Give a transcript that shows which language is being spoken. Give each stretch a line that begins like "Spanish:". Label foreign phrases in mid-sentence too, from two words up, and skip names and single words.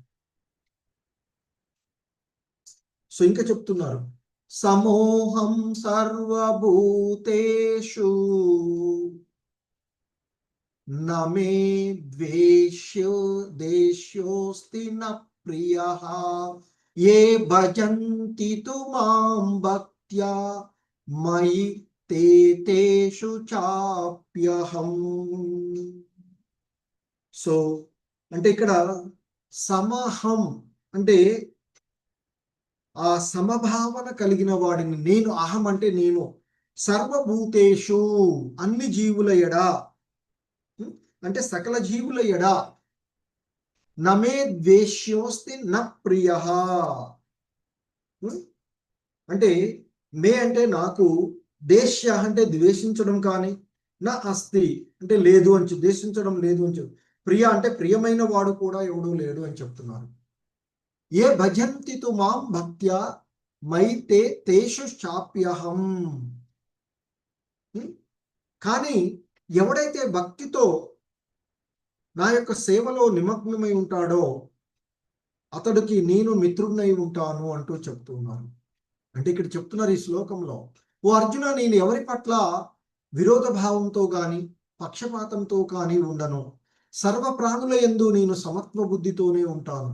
Telugu: సో ఇంకా చెప్తున్నారు,
Sanskrit: సమోహం సర్వభూతేషు నమే ద్వేష్యో దేశ్యోస్తి న ప్రియః ఏ భజంతి తు మాం భక్త్యా మయి తేషు చాప్యహం.
Telugu: సో అంటే ఇక్కడ సమహం అంటే ఆ సమభావన కలిగిన వాడిని, నేను, అహం అంటే నేను, సర్వభూతేషు అన్ని జీవుల ఎడా అంటే సకల జీవుల ఎడా,
Sanskrit: నమే ద్వేష్యోస్తి న ప్రియః
Telugu: అంటే మే అంటే నాకు, దేశ్య అంటే ద్వేషించడం కానీ, నా అస్తి అంటే లేదు అని ద్వేషించడం లేదు అని ప్రియ అంటే ప్రియమైన వాడు కూడా ఎవడూ లేడు అని చెప్తున్నారు.
Sanskrit: ఏ భజంతి తు మాం భక్త్యా మయి తేషు చాప్యహం.
Telugu: కానీ ఎవడైతే భక్తితో నా యొక్క సేవలో నిమగ్నమై ఉంటాడో అతడికి నేను మిత్రుడినై ఉంటాను అంటూ చెప్తున్నారు. అంటే ఇక్కడ చెప్తున్నారు ఈ శ్లోకంలో, ఓ అర్జున, నేను ఎవరి పట్ల విరోధ భావంతో కానీ పక్షపాతంతో కానీ ఉండను, సర్వ ప్రాణుల యందు నేను సమత్వ బుద్ధితోనే ఉంటాను.